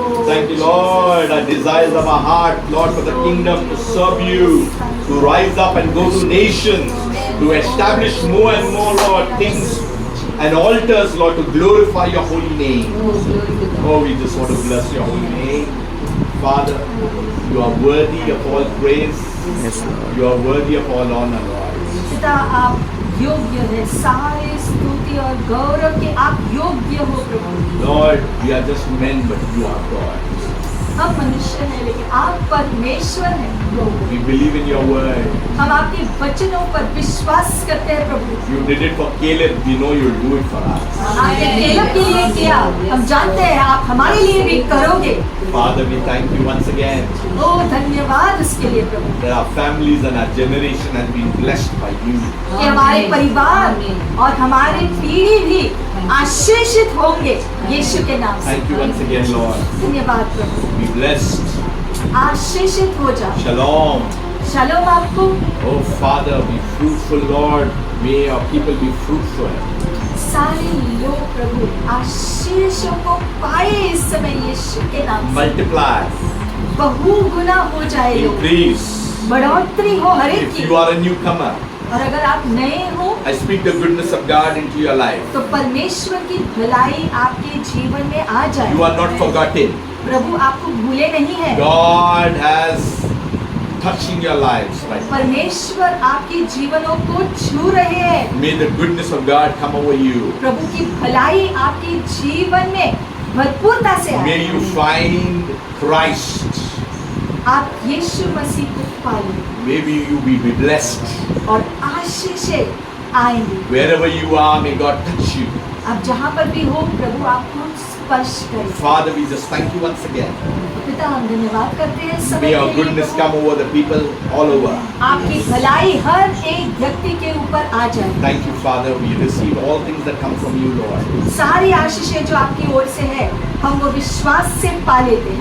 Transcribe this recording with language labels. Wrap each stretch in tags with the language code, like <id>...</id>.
<en>Thank you, Lord. Our desires of our heart, Lord, for the kingdom to serve you, to rise up and go to nations, to establish more and more, Lord, things and altars, Lord, to glorify your holy name. Oh, we just want to bless your holy name. Father, you are worthy of all praise. Yes, Lord. You are worthy of all honor, Lord.</en> <hi>पिता आप योग्य है सारे स्तुति और गौरव के, आप योग्य हो प्रभु।</hi> <en>Lord, we are just men, but you are God.</en> <hi>हम मनुष्य हैं लेकिन आप परमेश्वर हैं प्रभु।</hi> <en>We believe in your word.</en> <hi>हम आपके वचनों पर विश्वास करते हैं प्रभु।</hi> <en>You did it for Caleb. We know you'll do it for us.</en> <hi>आपने केलब के लिए किया, हम जानते हैं आप हमारे लिए भी करोगे।</hi> <en>Father, we thank you once again</en> <hi>ओ धन्यवाद उसके लिए प्रभु,</hi> <en>that our families and our generation has been blessed by you.</en> <hi>कि हमारे परिवार और हमारी पीढ़ी भी आशीषित होंगे यीशु के नाम से।</hi> <en>Thank you once again, Lord.</en> <hi>धन्यवाद प्रभु,</hi> <en>Be blessed.</en> <hi>आशीषित हो जाओ।</hi> <en>Shalom.</en> <hi>शलोम आपको।</hi> <en>Oh Father, be fruitful, Lord. May our people be fruitful.</en> <hi>सारे लोग प्रभु आशीषों को पाए इस समय यीशु के नाम से।</hi> <en>Multiply.</en> <hi>बहु गुना हो जाए लोग,</hi> <en>Increase.</en> <hi>बढ़ोतरी हो हर एक</hi> <en>If</en> <hi>की।</hi> <en>you are a newcomer,</en> <hi>और अगर आप नए हो</hi> <en>I speak the goodness of God into your life.</en> <hi>तो परमेश्वर की भलाई आपके जीवन में आ जाए।</hi> <en>You are not forgotten.</en> <hi>प्रभु आपको भूले नहीं है।</hi> <en>God has touching your lives right now.</en> <hi>परमेश्वर आपके जीवनों को छू रहे हैं।</hi> <en>May the goodness of God come over you.</en> <hi>प्रभु की भलाई आपके जीवन में भरपूरता से</hi> <en>May</en> <hi>आए।</hi> <en>you find Christ.</en> <hi>आप यीशु मसीह को पालें</hi> <en>Maybe you will be blessed.</en> <hi>और आशीषें आएंगी।</hi> <en>Wherever you are, may God touch you.</en> <hi>आप जहाँ पर भी हो प्रभु आपको स्पर्श करें।</hi> <en>Father, we just thank you once again.</en> <hi>पिता हम धन्यवाद करते हैं समय</hi> <en>May your</en> <hi>के लिए</hi> <en>goodness</en> <hi>Prabhu.</hi> <en>come over the people all over.</en> <hi>आपकी भलाई हर एक व्यक्ति के ऊपर आ जाए।</hi> <en>Thank you, Father. We receive all things that come from you, Lord.</en> <hi>सारी आशीषें जो आपकी ओर से है हम वो विश्वास से पा लेते हैं।</hi>